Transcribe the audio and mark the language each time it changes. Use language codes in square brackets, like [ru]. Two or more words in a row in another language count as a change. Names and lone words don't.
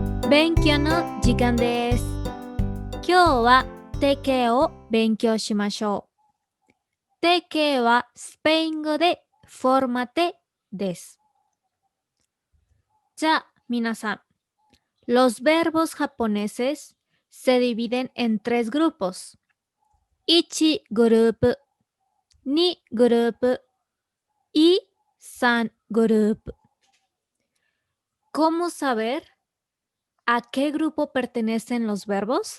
[ja] 勉強の時間です。今日は定型を勉強しましょう。定型はスペイン語でフォルマテです。じゃあ皆さん、 [es] los verbos japoneses se dividen en tres grupos. 1 grupo, 2 grupo y 3 grupo. ¿Cómo saber a qué grupo pertenecen los verbos?